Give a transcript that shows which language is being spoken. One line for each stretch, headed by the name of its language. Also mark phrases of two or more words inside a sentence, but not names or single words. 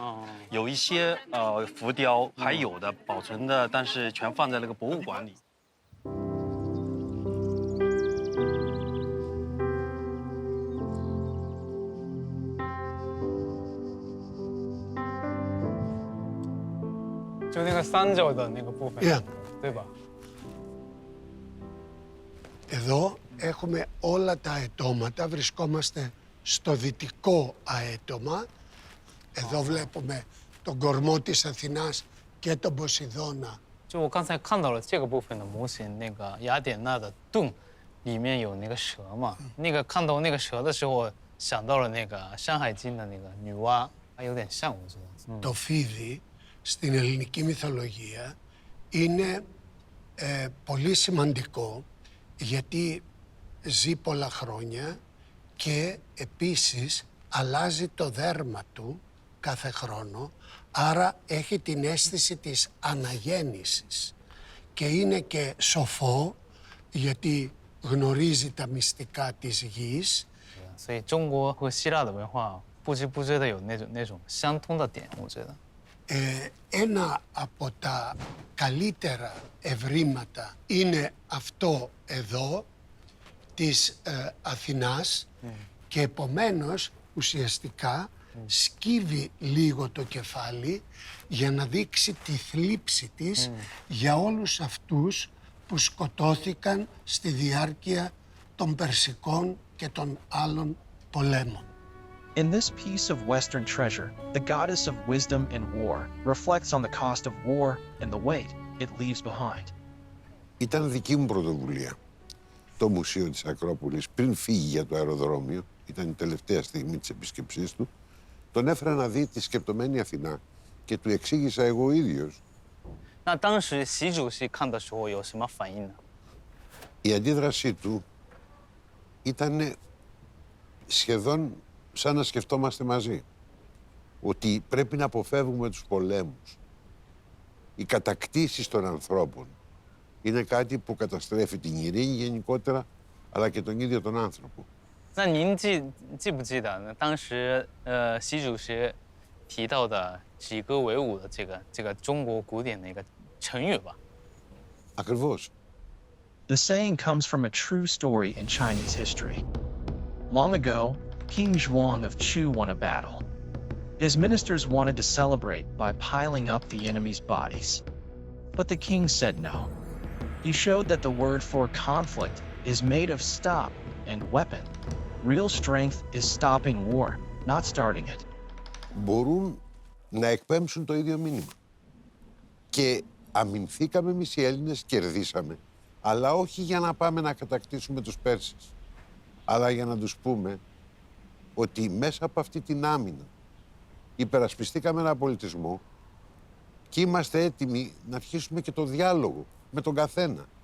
Chinese: 哦，有一些浮雕还有的保存的，但是全放在那个博物馆里。就那个三角的那个部分，对吧？
Greek: Εδώ έχουμε όλα τα αετώματα, βρισκόμαστε στο δυτικό αέτωμα. Εδώ βλέπουμε τον κορμό της Αθηνάς και τον Ποσειδώνα.
Chinese: 就我刚才看到了这个部分的模型，那个雅典娜的盾里面有那个蛇嘛，那个看到那个蛇的时候，想到了那个《山海经》的那个女娲，还有点像，我觉得。
Greek: Το φίδι στην ελληνική μυθολογία είναι πολύ σημαντικό γιατί ζει πολλά χρόνια και επίσης αλλάζει το δέρμα του κάθε χρόνο, άρα έχει την αίσθηση της αναγέννησης και είναι και σοφό γιατί γνωρίζει τα μυστικά της γης.
Chinese: 所以中国和希腊的文化不知不觉的有那种相通的点，我觉得。
Greek: Ένα από τα καλύτερα ευρήματα είναι αυτό εδώ της Αθηνάς και επομένως ουσιαστικά σκύβει λίγο το κεφάλι για να δείξει τη θλίψη της για όλους αυτούς που σκοτώθηκαν στη διάρκεια των Περσικών και των άλλων πολέμων.
English: In this piece of Western treasure, the goddess of wisdom and war reflects on the cost of war and the weight it leaves behind.
Greek: Ήταν δική μου πρωτοβουλία. Το Μουσείο της Ακρόπολης, πριν φύγει για το αεροδρόμιο, ήταν η τελευταία στιγμή της επισκεψής του, τον έφερα να δει τη σκεπτομένη Αθηνά και του εξήγησα εγώ ίδιος.
Chinese: 那当时习主席看的时候有什么反应呢？
Greek: Η αντίδρασή του ήταν σχεδόν σαν να σκεφτόμαστε μαζί. Ότι πρέπει να αποφεύγουμε τους πολέμους. Οι κατακτήσεις των ανθρώπων είναι κάτι που καταστρέφει την ειρήνη γενικότερα, αλλά και τον ίδιο τον άνθρωπο.
Chinese: 那您记不记得呢？当时习主席提到的几个为伍的这个中国古典的一个成语吧？
Greek: Ακριβώς.
English: The saying comes from a true story in Chinese history. Long ago, King Zhuang of Chu won a battle. His ministers wanted to celebrate by piling up the enemy's bodies. But the king said no. He showed that the word for conflict is made of stop and weapon. Real strength is stopping war, not starting it.
Greek: Μπορούν να εκπέμψουν το ίδιο μήνυμα. Και αμυνθήκαμε εμείς οι Έλληνες, κερδίσαμε. Αλλά όχι για να πάμε να κατακτήσουμε τους Πέρσες. Αλλά για να τους πούμε ότι μέσα από αυτή την άμυνα υπερασπιστήκαμε έναν πολιτισμό και είμαστε έτοιμοι να αρχίσουμε και το διάλογο με τον καθένα.